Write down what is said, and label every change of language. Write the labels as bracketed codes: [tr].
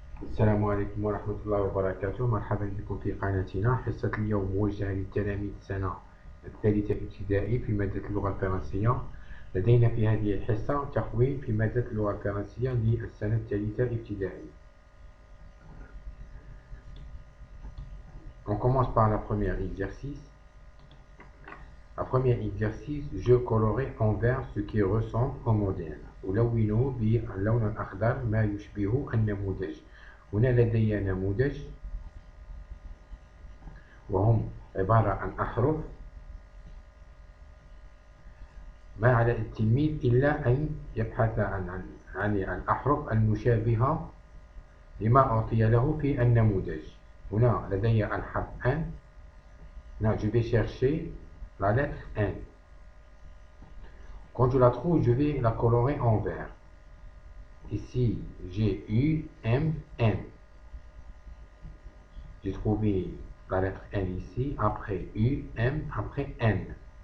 [ar] السلام عليكم ورحمة الله وبركاته. مرحبا بكم في قناتنا. حصة اليوم موجهة للتلاميذ السنة الثالثة ابتدائي في مادة اللغة الفرنسية. لدينا في هذه الحصة تقويم في مادة اللغة الفرنسية للسنة الثالثة ابتدائي. [fr] On commence par la première exercice. La première exercice, je colorerai en vert ce qui ressemble au modèle. [ar] ألونه باللون الأخضر ما يشبه النموذج. هنا لدي نموذج وهم عبارة عن أحرف. ما على التلميذ إلا أن يبحث عن الأحرف المشابهة لما أعطي له في النموذج. هنا لدي الحرف N. [fr] Là, je vais chercher la lettre N. Quand je la trouve, je vais la colorer en vert. Ici, j'ai U, M, N. J'ai trouvé la lettre N ici, après U, M, après N.